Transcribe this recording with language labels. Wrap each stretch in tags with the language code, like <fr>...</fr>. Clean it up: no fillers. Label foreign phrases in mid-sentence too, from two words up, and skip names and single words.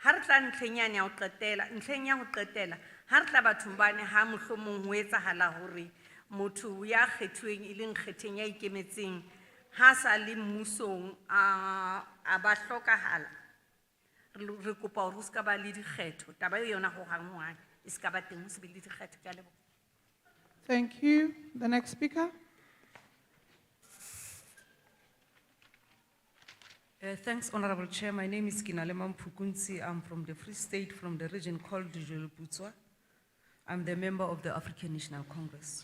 <st>ha re tla ntlheng yane ya ho qetela, ntlheng ya ho qetela, ha re tla bathong bane ha mohlomong ho etsahala hore motho ya kgethuweng e leng kgetheng ya ikemetseng ha sa le mmusong a ba hlokahala. Re kopa hore ho ska ba le dikgetho, taba eo yona ho hang e ska ba teng ho se be le dikgetho. Ke a leboha.</st> <en>Thank you. The next speaker. Thanks, Honorable Chair. My name is Kinalema Mpukunzi. I'm from the Free State, from the region called Butswa. I'm the member of the African National Congress.</en>